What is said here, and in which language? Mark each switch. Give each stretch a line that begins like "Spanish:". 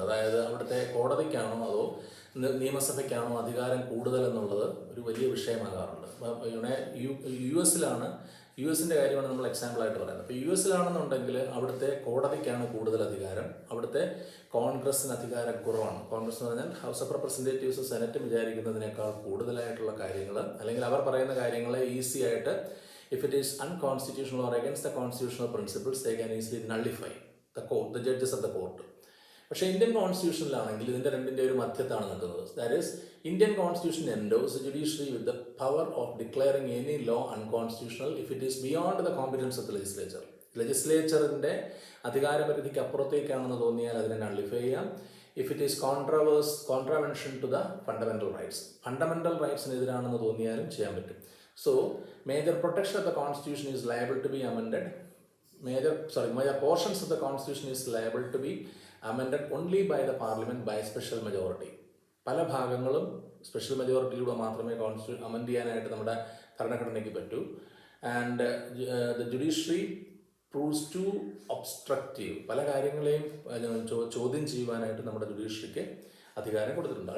Malayalam: അതായത് അവിടുത്തെ കോടതിക്കാണോ അതോ നിയമസഭയ്ക്കാണോ അധികാരം കൂടുതൽ എന്നുള്ളത് ഒരു വലിയ വിഷയമാകാറുണ്ട്. US US-ൻ്റെ കാര്യമാണ് നമ്മൾ എക്സാമ്പിളായിട്ട് പറയുന്നത്. അപ്പോൾ US-ലാണെന്നുണ്ടെങ്കിൽ അവിടുത്തെ കോടതിക്കാണ് കൂടുതൽ അധികാരം, അവിടുത്തെ കോൺഗ്രസ്സിന് അധികാരം കുറവാണ്. കോൺഗ്രസ് എന്ന് പറഞ്ഞാൽ ഹൗസ് ഓഫ് റെപ്രസെൻറ്റേറ്റീവ്സ്, സെനറ്റും വിചാരിക്കുന്നതിനേക്കാൾ കൂടുതലായിട്ടുള്ള കാര്യങ്ങൾ, അല്ലെങ്കിൽ അവർ പറയുന്ന കാര്യങ്ങളെ ഈസി ആയിട്ട്
English: if it is unconstitutional or against the constitutional principles, they can easily nullify the judges of the court.
Malayalam: പക്ഷേ ഇന്ത്യൻ കോൺസ്റ്റിറ്റ്യൂഷനിലാണെങ്കിൽ ഇതിൻ്റെ രണ്ടിൻ്റെ ഒരു മധ്യത്താണ് നിൽക്കുന്നത്.
English: That is Indian constitution endorses judiciary with the power of declaring any law unconstitutional if it is beyond the competence of the legislature.
Malayalam: ലെജിസ്ലേച്ചറിൻ്റെ അധികാരപരിധിക്ക് അപ്പുറത്തേക്കാണെന്ന് തോന്നിയാൽ അതിനെ nullify ചെയ്യാം.
English: if it is contravention to the fundamental rights,
Malayalam: fundamental റൈറ്റ്സിനെതിരാണെന്ന് തോന്നിയാലും ചെയ്യാൻ പറ്റും.
English: So, major protection of the Constitution is liable to be amended. Major portions of the Constitution is liable to be amended only by the Parliament by special majority.
Malayalam: പല ഭാഗങ്ങളും special മെജോറിറ്റിയിലൂടെ മാത്രമേ constitution amend ചെയ്യാനായിട്ട് നമ്മുടെ ഭരണഘടനയ്ക്ക് പറ്റൂ.
English: And the judiciary proves to obstructive.
Malayalam: പല കാര്യങ്ങളെയും ചോദ്യം ചെയ്യുവാനായിട്ട് നമ്മുടെ ജുഡീഷ്യറിക്ക് അധികാരം കൊടുത്തിട്ടുണ്ട്.